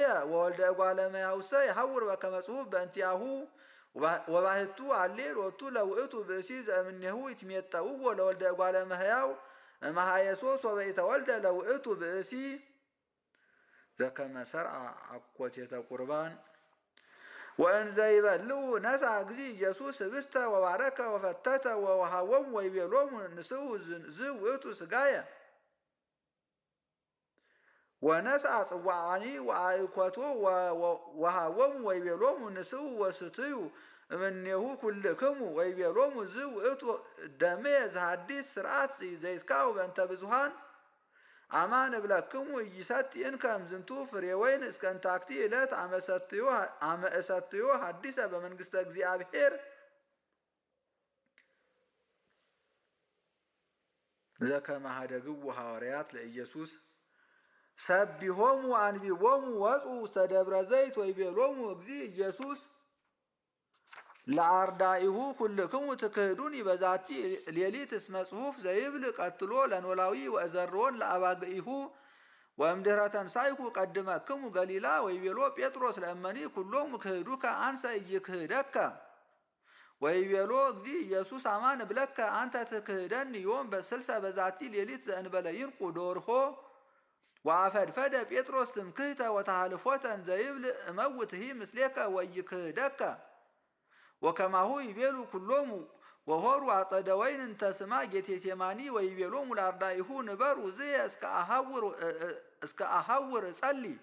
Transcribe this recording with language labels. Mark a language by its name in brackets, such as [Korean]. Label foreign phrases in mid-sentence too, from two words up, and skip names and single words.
[Geez] ወወልደ እጓለ እመሕያውሰ ይሐውር በከመ ጽሑፍ በእንቲአሁ ወባሕቱ አሌ ሎቱ ለውእቱ ብእሲ ዘእምኔሁ ይትሜጠውዎ ለወልደ እጓለ እመሕያው እምኀየሶ ሶበ ኢተወልደ ለውእቱ ብእሲ ዘከመ ሰርዐ አኰቴተ ቁርባን ወእንዘ ይበልዑ ነሣ እግዚእ ኢየሱስ ኅብስተ ወባረከ ወፈተተ ወወሃቦሙ ወይቤሎሙ ንስኡ ዝውእቱ ሥጋየ ወነሥአ ጽዋዓኒ ወአእኰቶ ወሃቦሙ ወይቤሎሙ ንስኡ ወስትዩ እምኔሁ ኩልክሙ ወይቤሎሙ ዝውእቱ ደምየ ዘሐዲስ ሥርዓት ዘይትካው በእንተ ብዙኃን አማን እብለክሙ ኢይሰቲ እንከ እምዝንቱ ፍሬ ወይን እስከ እንታክቲ ዕለት አመ እሰትዮ ሐዲሰ በመንግሥተ እግዚአብሔር ዘከመ ኀደግዎ ሐዋርያት ለኢየሱስ ሰቢሖሙ አንቢቦሙ ወፁ ውስተ ደብረ ዘይት ወይቤሎሙ እግዚእ ኢየሱስ ለአርዳኢሁ ኩልክሙ ትክህዱኒ በዛቲ ሌሊት እስመ ጽሑፍ ዘይብል ቀትሎ ለኖላዊ ወእዘርዎን ለአባግኢሁ ወእምድኅረ ተንሣእኩ ቀድመክሙ ገሊላ ወይቤሎ ጴጥሮስ ለእመኒ ኩሎሙ ክህዱከ አንሰ ኢይክህደከ ወይቤሎ እግዚእ ኢየሱስ አማን እብለከ አንተ ትክህደኒ ዮም በስልሰ በዛቲ ሌሊት ዘእንበለ ይንቁ ዶርሆ ወአፈድፈደ ጴጥሮስ ትምክህተ ወተሃልፎተ እንዘይብል እመውትሂ ምስሌከ ወኢይክህደከ ወከማሁ ይቤሉ ኩሎሙ ወሆሩ አጸደ ወይን እንተ ስማ ጌቴሴማኒ ወይቤሎሙ ለአርዳኢሁ ንበሩ ዝየ እስከ አሐውር እጸሊ